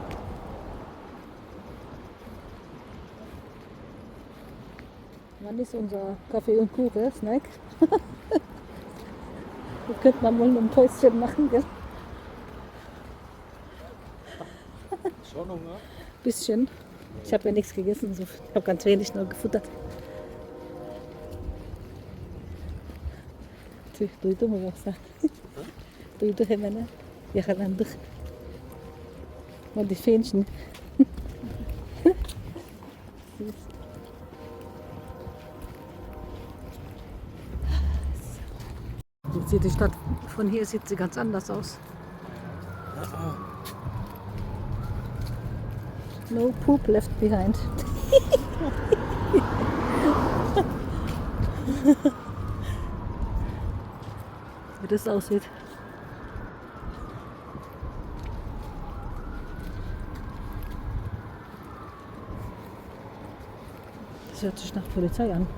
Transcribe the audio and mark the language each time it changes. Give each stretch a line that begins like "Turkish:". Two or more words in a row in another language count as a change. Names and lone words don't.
German: Wann ist unser Kaffee und Kuchen, Snack? Das könnte man wohl ein Päuschen machen, gell? Schon Hunger? Bisschen. Ich habe ja nichts gegessen, so. Ich habe ganz wenig nur gefuttert.
Turkish: Duydun mu yoksa? Duydu hemen ha. Yakalandık.
German: Mal die Fähnchen. Jetzt sieht die Stadt, von hier sieht sie ganz anders aus.
English: No poop left behind.
German: Wie das aussieht. Das hört sich nach Polizei an.